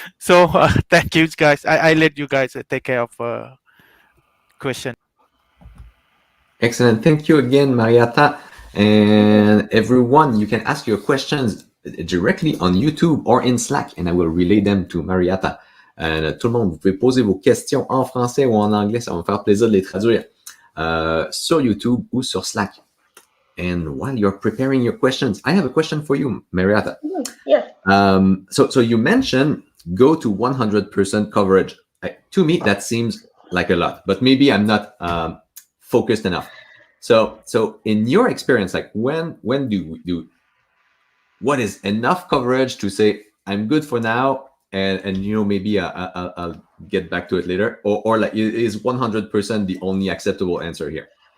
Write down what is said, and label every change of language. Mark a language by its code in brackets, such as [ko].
[en] So thank you, guys. I let you guys take care of question. Excellent. Thank you again, Mariatta. And everyone, you can ask your questions directly on YouTube or in Slack, and I will relay them to Mariatta. [fr] Tout le monde, vous pouvez poser vos questions en français ou en anglais, ça va me faire plaisir de les traduire sur YouTube ou sur Slack. [en] And while you're preparing your questions, I have a question for you, Mariatta. Yes. So you mentioned go to 100% coverage. To me, that seems like a lot, but maybe I'm not focused enough. So in your experience, like when do what is enough coverage to say I'm good for now, and you know, maybe I'll get back to it later, or like is 100% the only acceptable answer here?